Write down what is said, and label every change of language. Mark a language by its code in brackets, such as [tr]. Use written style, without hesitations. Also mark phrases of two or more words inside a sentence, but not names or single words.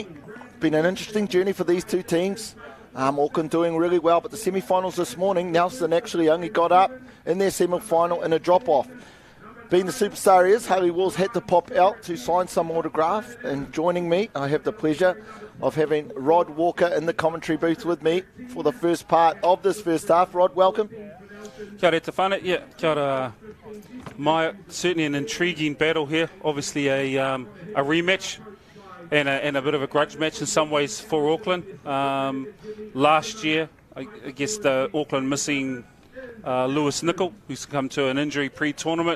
[en] Been an interesting journey for these two teams. Auckland doing really well, but the semi-finals this morning, Nelson actually only got up in their semi-final in a drop-off. Being the superstar he is, Haley Walls had to pop out to sign some autograph, and joining me, I have the pleasure of having Rod Walker in the commentary booth with me for the first part of this first half. Rod, welcome. [mi] Kia ora te whānau. Yeah, kia ora. [en] Certainly an intriguing battle here. Obviously a rematch and a bit of a grudge match in some ways for Auckland. Last year, I guess the Auckland missing Lewis Nicol, who's come to an injury pre-tournament.